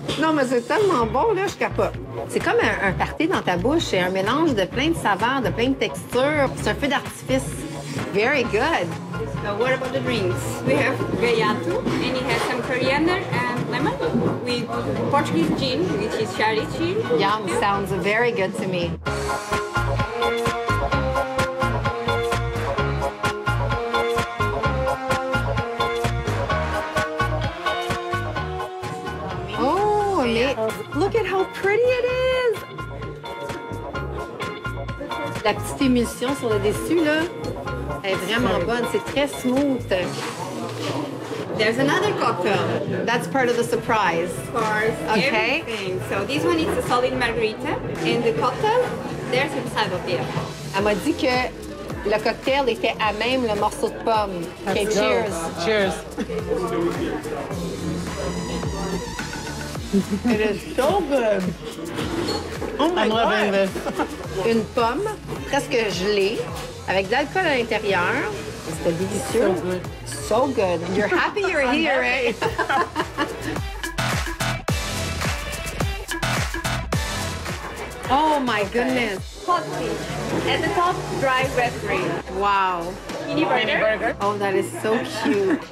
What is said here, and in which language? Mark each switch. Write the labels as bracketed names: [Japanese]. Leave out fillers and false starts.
[French] Non, mais c'est tellement bon, là, je capote. C'est comme un party dans ta bouche. C'est un mélange de plein de saveurs, de plein de textures. C'est un feu d'artifice. [English] Very good. So what about the drinks? We have gaiato, and it has some coriander and lemon with Portuguese gin, which is cherry gin. Yum, sounds very good to me. Oh, mais look at how pretty it is! [French] La petite émulsion sur le dessus, là, elle est vraiment bonne. C'est très smooth. [English] There's another cocktail. That's part of the surprise. Of course, Okay. everything. So this one is a solid margarita, and the cocktail, there's inside of the apple. [French] Elle m'a dit que le cocktail était à même le morceau de pomme. [English] Okay, Let's go. cheers. Cheers. It is so good. Oh my I'm loving God. this. [French] Une pomme presque gelée avec de l'alcool à l'intérieur. C'était délicieux. [English] So good. So good. You're happy you're here, eh? Oh my goodness. Hot fish. At the top, dry raspberry. Wow. mini burger. Oh, that is so cute.